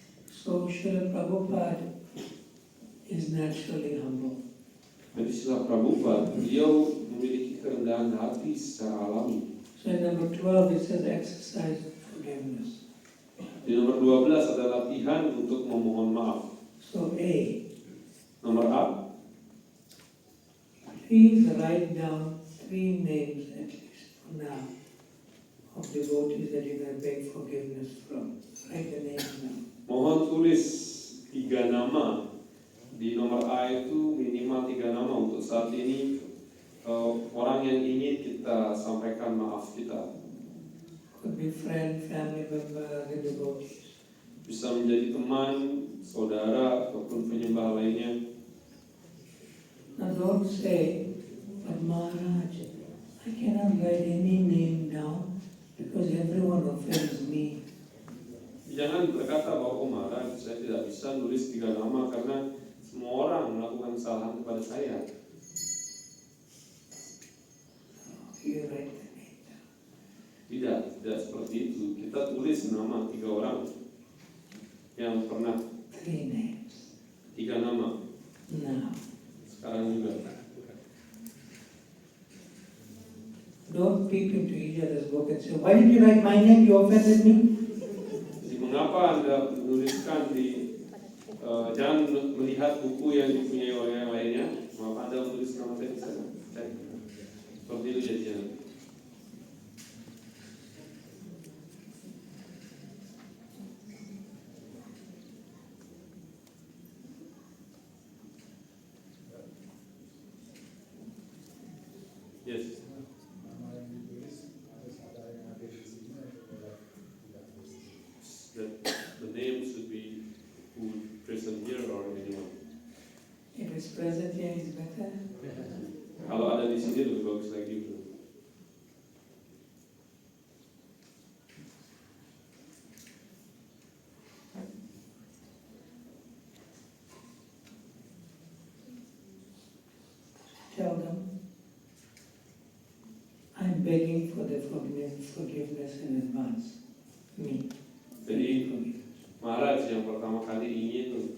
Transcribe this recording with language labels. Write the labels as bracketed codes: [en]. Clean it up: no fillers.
[en] So Srila Prabhupada is naturally humble. [id] Jadi Srila Prabhupada, beliau memiliki kerendahan hati secara alami. [en] So in number 12 it says exercise of forgiveness. [id] Di nomor 12 ada latihan untuk memohon maaf. [en] So A, [id] Nomor A, [en] please write down 3 names at least for now of devotees that you're going to beg forgiveness from. Write the names down. [id] mohon tulis 3 nama. Di nomor A itu minimal 3 nama untuk saat ini orang yang ingin kita sampaikan maaf kita. [en] Could be friend, family member, the devotees. [id] Bisa menjadi teman, saudara, ataupun penyembah lainnya. [en] Now don't say, but Maharaj, I cannot write any name down because everyone offends me. [id] Jangan berkata bahwa Maharaj, saya tidak bisa nulis 3 nama karena semua orang melakukan kesalahan kepada saya. [en] You write the name down. [id] Tidak seperti itu. Kita tulis nama 3 orang yang pernah [en] 3 names. [id] 3 nama. [en] Now, [id] Sekarang juga. [en] don't peep into each other's book and say, why did you write my name? You offended me. [id] Jadi mengapa Anda menuliskan di jangan melihat buku yang dipunyai oleh yang lainnya. Mengapa Anda menulis nama saya di sana? Seperti itu jadinya. [en] Yes. [id] Nama yang ditulis harus ada yang ada di sini atau tidak tulis. [en] The name should be who present here or anyone. If it's present here, it's better. [id] Kalau ada di sini lebih bagus lagi. [en] Tell them, I'm begging for the forgiveness in advance. Me. [id] Jadi Maharaj yang pertama kali ingin